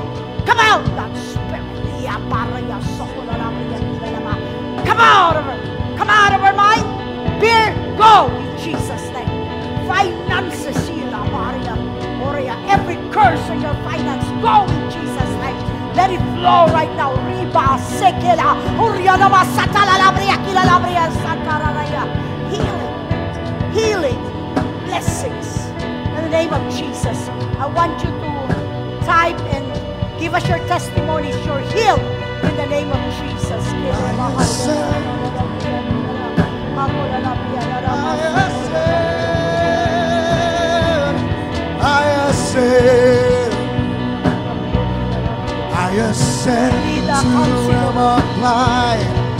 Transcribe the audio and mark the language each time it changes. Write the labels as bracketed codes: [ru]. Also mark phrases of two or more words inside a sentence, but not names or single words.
[en] Come out, that spirit. Come out of her. Come out of her mind. Fear, go in Jesus' name. Finances, every curse on your finance, go in Jesus' name. Let it flow right now. Riba sekela. Uriyanama satala labria kila labria sataraya. Healing. Healing. Blessings. In the name of Jesus. I want you to type and give us your testimonies. You're healed in the name of Jesus. I ascend to the realm of light.